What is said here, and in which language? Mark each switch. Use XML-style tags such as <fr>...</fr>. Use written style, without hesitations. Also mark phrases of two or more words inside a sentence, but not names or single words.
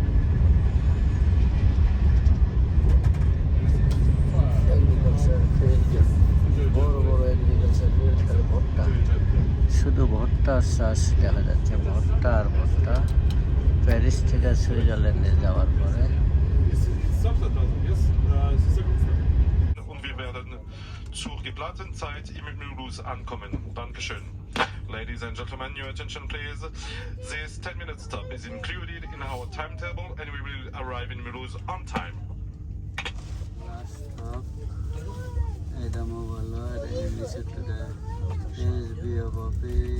<en>agriculture field,</en> <bn>বড় বড়</bn> <en>agriculture field,</en> <bn>খালি ভুট্টা, শুধু ভুট্টার চাষ দেখা যাচ্ছে, ভুট্টা আর ভুট্টা। প্যারিস থেকে সুইজারল্যান্ডে যাওয়ার পরে</bn> <de>Und wir werden zur geplanten Zeit im Mulhouse ankommen. Dankeschön.</de> <en>Ladies and gentlemen, your attention please. This 10-minute stop is included in our timetable and we will arrive in Mulhouse on time.</en> <bn>এটা মোবাইল, এটা নিচে এসবিএফ অফিস।</bn>